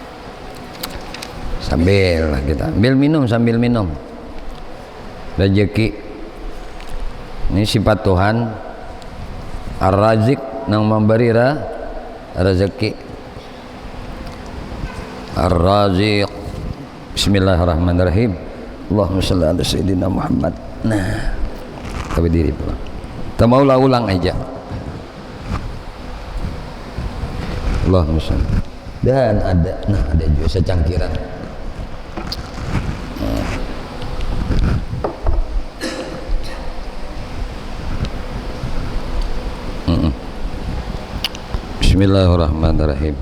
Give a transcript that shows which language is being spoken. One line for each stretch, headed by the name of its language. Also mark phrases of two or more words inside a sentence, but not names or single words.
Indonesian: Sambil kita ambil minum, sambil minum. Rezeki ini sifat Tuhan Ar-Razik yang memberi rezeki. Ar-Razik.
Arabic: بسم الله الرحمن الرحيم. اللهم صل على سيدنا محمد.
Indonesian: Nah, kita berdiri pulang. Kita mau ulang aja.
Arabic: اللهم صل.
Indonesian: Dan ada, nah ada juga secangkiran. Bismillahirrahmanirrahim.